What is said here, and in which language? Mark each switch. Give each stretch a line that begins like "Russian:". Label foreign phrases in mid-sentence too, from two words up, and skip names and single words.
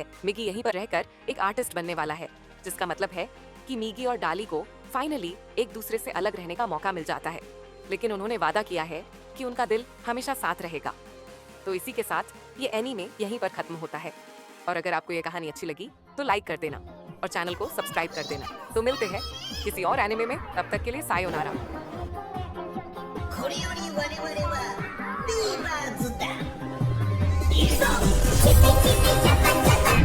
Hindi: मिगी यहीं पर रहकर एक आर्टिस्ट बनने वाला है, जिसका मतलब है कि मिगी और डाली को फाइनली एक दूसरे से अलग रहने का मौका मिल जाता है। लेकिन उन्होंने वादा किया है कि उनका दिल हमेशा साथ रहेगा। तो इसी के साथ ये एनीमे यहीं पर खत्म होता है। और अगर आपको ये कहानी अच्छी लगी तो लाइक कर देना और चैनल को सब्सक्राइब कर देना। तो मिलते हैं किसी और एनीमे में, तब तक के लिए सायोनारा।
Japanese: これより我々はビーバーズだ。いくぞチピチピチャパチャ